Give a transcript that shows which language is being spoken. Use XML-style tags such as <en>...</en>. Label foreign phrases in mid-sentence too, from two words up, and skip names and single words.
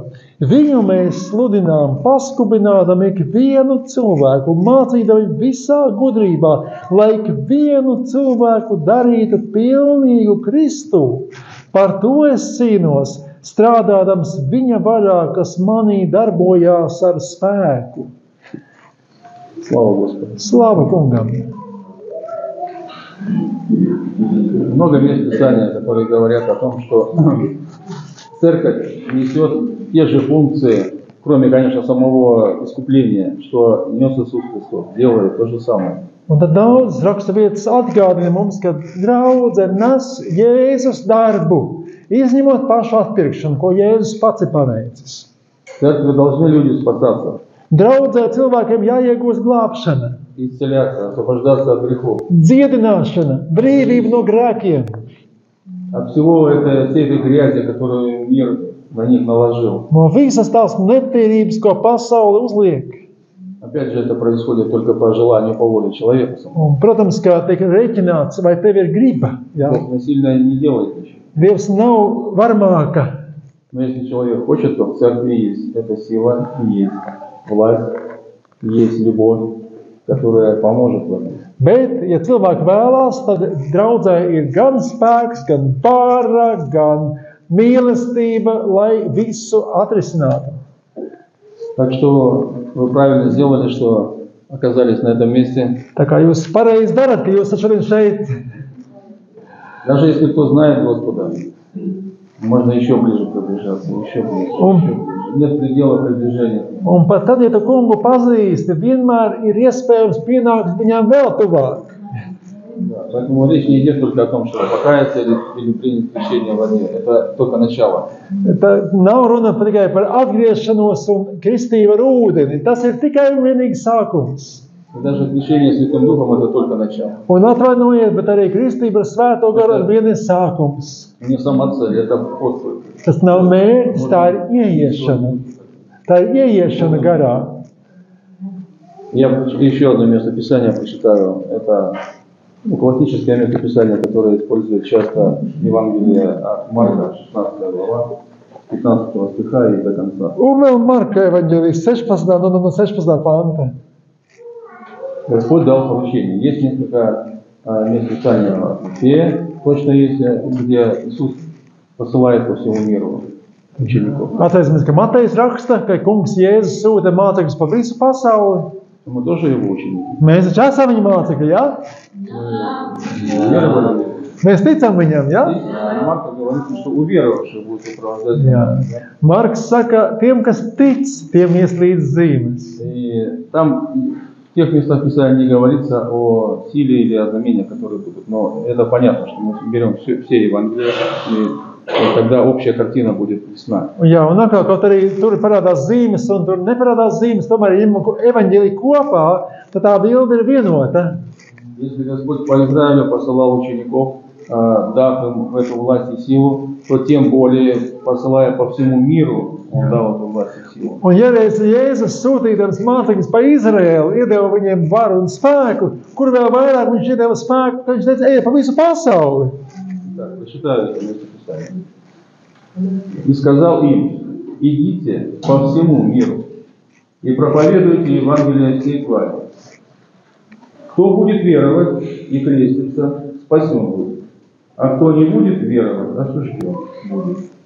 <lv>Viņu mēs sludinām, paskubinādam ikvienu cilvēku, mācīdami visā gudrībā, lai ikvienu cilvēku darītu pilnīgu Kristu. Par to es cīnos, strādādams viņa varā, kas manī darbojās ar spēku.</lv> <ru>Слава Господу.</ru> <lv>Slava kungam!</lv> <ru>Много мест Писания, которые говорят о том, что церковь несет те же функции, кроме, конечно, самого искупления, что нес Иисус Христос, делает то же самое.</ru> <lv>Un tad daudz raksturvietas atgādina mums, ka draudze nes Jēzus darbu, izņemot pašu atpirkšanu, ko Jēzus pats ir paveicis.</lv> <ru>В церкви должны люди спасаться,</ru> <lv>Draudzē cilvēkiem jāiegūst glābšana,</lv> <ru>исцеляться, освобождаться от грехов.</ru> <lv>dziedināšana, brīvība no grēkiem.</lv> <ru>От всего всей этой грязи, которую мир на них наложил.</ru> <lv>No visas tās netīrības, ko pasaule uzliek.</lv> <ru>Опять же, это происходит только по желанию, по воле человека самого.</ru> <lv>Un, protams, kā tiek rēķināts, vai tev ir griba. Jā?</lv> <ru>Бог насильно не делает ничего.</ru> <lv>Dievs nav varmāka.</lv> <ru>Но если человек хочет, то в церкви есть эта сила, есть власть, есть любовь, которая поможет в этом.</ru> <lv>Bet, ja cilvēki vēlās, tad draudzē ir gan spēks, gan vara, gan mīlestība, lai visu atrisinātu.</lv> <ru>Так что вы правильно сделали, что оказались на этом месте.</ru> <lv>Tā kā jūs pareizi darat, ka jūs šodien šeit.</lv> <ru>Даже если кто знает Господа, можно еще ближе приближаться, еще ближе, еще ближе. Нет предела приближения.</ru> <lv>Un pat tad, ja tu kungu pazīsti, vienmēr ir iespējams pienākt viņam vēl tuvāk.</lv> <ru>Да, поэтому речь не идет только о том, что покаяться или принять крещение в воде. Это только начало.</ru> <lv>Tā nav runa tikai par atgriešanos un kristību ar ūdeni. Tas ir tikai un vienīgi sākums.</lv> <ru>И даже крещение Святым Духом – это только начало.</ru> <lv>Un atvainojiet, bet arī kristība ar svēto garu ar vienu ir sākums.</lv> <ru>Не сама цель, это вход.</ru> <lv>Tas nav mērķis, tā ir ieiešana. Tā ir ieiešana garā.</lv> <ru>Я еще одно местописание прочитаю. Это классическое местописание, которое использует часто Евангелие от Марка, 16 глава, 15 стиха и до конца.</ru> <lv>Un vēl Marka evaņģēlijas 16. no 16. panta.</lv> <ru>Господь дал поручение. Есть несколько местописаний в Матфея, точно есть, где Иисус посылает по всему миру учеников.</ru> <lv>Atcerēsimies, ka Matejs raksta, ka kungs Jēzus sūta mācekļus pa visu pasauli.</lv> <ru>Мы тоже его ученики.</ru> <lv>Mēs taču esam viņa mācekļi, jā?</lv> <ru>Уверовали.</ru> <lv>Mēs ticam viņam, jā?</lv> <ru>Марка говорит, что уверовавшие будут сопровождать.</ru> <lv>Jā. Marks saka, tiem, kas tic, tiem ies līdz zīmes.</lv> <ru>И там в тех местах Писания не говорится о силе или о знамениях, которые будут. Но это понятно, что мы берем все Евангелия, и тогда общая картина будет ясна.</ru> <lv>Jā, un atkal, kaut arī tur parādās zīmes un tur neparādās zīmes, tomēr, ja ņemam evaņģēliju kopā, tad tā bilde ir vienota.</lv> <ru>Если Господь по Израилю посылал учеников, дав им эту власть и силу, то тем более, посылая по всему миру, Он дал эту власть и силу.</ru> <lv>Un ja reiz Jēzus sūtīdams mācekļus pa Izraēlu, iedeva viņiem varu un spēku, kur vēl vairāk viņš iedeva spēku, ka viņš teica, ej pa visu pasauli.</lv> <ru>Так, прочитаю это место Писания. И сказал им: идите по всему миру и проповедуйте Евангелие всей твари. Кто будет веровать и креститься, спасен будет, а кто не будет веровать, осужден будет.</ru>